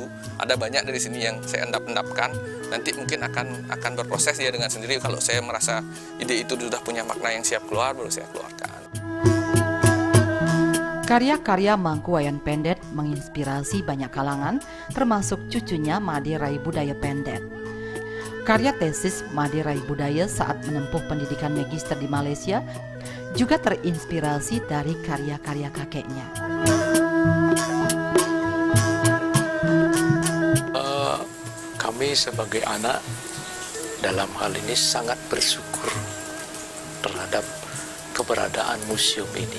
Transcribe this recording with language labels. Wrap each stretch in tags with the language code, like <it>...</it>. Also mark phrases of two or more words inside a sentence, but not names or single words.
<id>Ada banyak dari sini yang saya endap-endapkan, nanti mungkin akan berproses ya dengan sendiri. Kalau saya merasa ide itu sudah punya makna yang siap keluar, baru saya keluarkan. Karya-karya Mangku Wayan Pendet menginspirasi banyak kalangan, termasuk cucunya Made Rai Budaya Pendet. Karya tesis Made Rai Budaya saat menempuh pendidikan magister di Malaysia juga terinspirasi dari karya-karya kakeknya. Kami sebagai anak dalam hal ini sangat bersyukur terhadap keberadaan museum ini.</id>